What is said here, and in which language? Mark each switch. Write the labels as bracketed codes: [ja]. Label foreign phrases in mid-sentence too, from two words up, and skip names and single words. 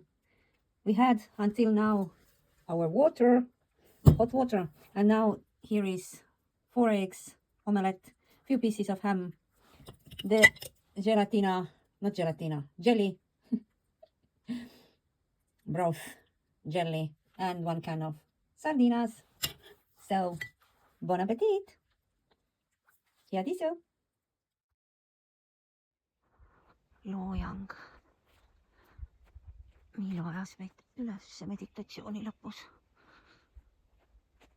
[en] We had until now our water, hot water, and now here is 4 eggs, omelette, few pieces of ham, the jelly, broth, jelly, and 1 can of sardinas. [fr] So, bon appetit! [et] Head isu! Loojang. Miilo ajas meid üles meditatsiooni lõpus.